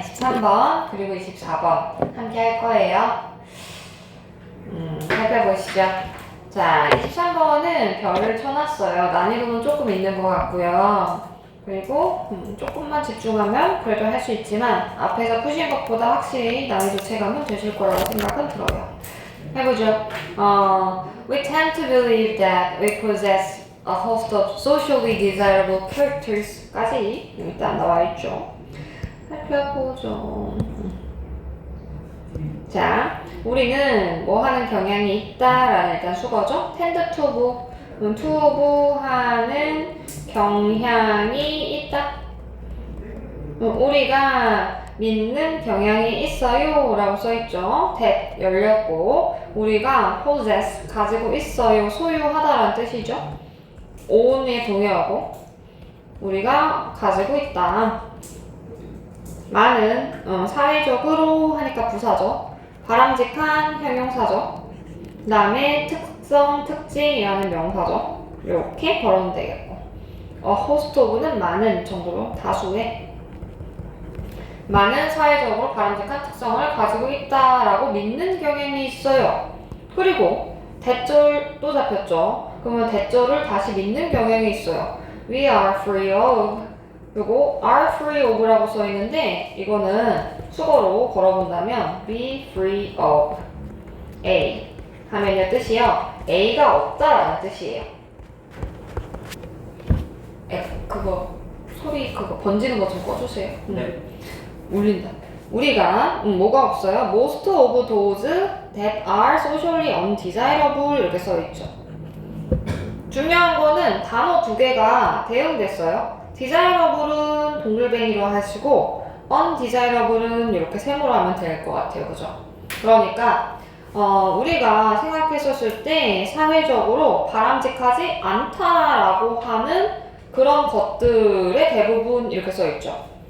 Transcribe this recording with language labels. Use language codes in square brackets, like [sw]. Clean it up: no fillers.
[ko] 23번 그리고 24번 함께 할 거예요. 살펴보시죠. 자, 23번은 별을 쳐놨어요. 난이도는 조금 있는 것 같고요. 그리고 조금만 집중하면 그래도 할 수 있지만 앞에서 푸신 것보다 확실히 난이도 체감은 되실 거라고 생각은 들어요. 해보죠. [en] We tend to believe that we possess a host of socially desirable characters까지 [ko] 일단 나와있죠. 살펴보죠. 자, 우리는 뭐 하는 경향이 있다라는 일단 수거죠. tend to 하는 경향이 있다. 우리가 믿는 경향이 있어요 라고 써있죠. that 열렸고 우리가 possess 가지고 있어요 소유하다라는 뜻이죠. own에 동의하고 우리가 가지고 있다. 많은 사회적으로 하니까 부사죠. 바람직한 형용사죠. 그 다음에 특성, 특징이라는 명사죠. 이렇게 걸어도 되겠고 host of는 많은 정도로 다수의 많은 사회적으로 바람직한 특성을 가지고 있다라고 믿는 경향이 있어요. 그리고 대절도 잡혔죠. 그러면 대절을 다시 믿는 경향이 있어요. [en] We are free of [ko] 그리고 are free of라고 써있는데 이거는 수거로 걸어본다면 be free of A 하면요 뜻이요 A가 없다라는 뜻이에요. 그거 소리 그거 번지는 거 좀 꺼주세요. 네. 울린다. 우리가 뭐가 없어요? [en] Most of those that are socially undesirable 이렇게 써있죠. [ko] 중요한 거는 단어 두 개가 대응됐어요. desirable은 동글뱅이로 하시고 undesirable은 이렇게 세모로 하면 될 것 같아요. 그죠? 그러니까 우리가 생각했었을 때 사회적으로 바람직하지 않다라고 하는 그런 것들의 대부분 이렇게 써있죠.